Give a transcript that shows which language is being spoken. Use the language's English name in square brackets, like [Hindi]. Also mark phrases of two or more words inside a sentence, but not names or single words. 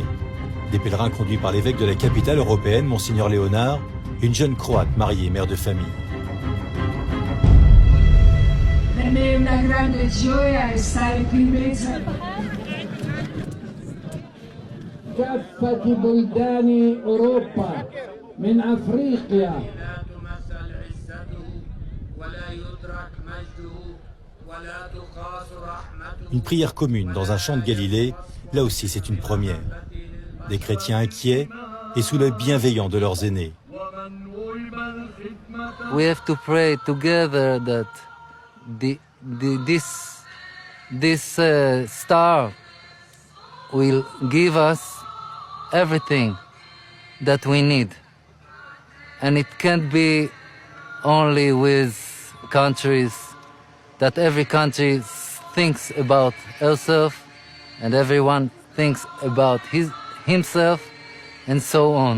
[French] Des pèlerins conduits par l'évêque de la capitale européenne, Monseigneur Léonard, et une jeune croate mariée et mère de famille. [Italian] Per me è una grande gioia stare qui in mezzo. [Arabic] كافة بلدان أوروبا من أفريقيا. [French] Une prière commune dans un champ de Galilée, là aussi c'est une première. Des chrétiens inquiets et sous l'œil bienveillant de leurs aînés. [English] We have to pray together that this star will give us everything that we need. And it can't be only with countries, that every country thinks about herself and everyone thinks about himself and so on.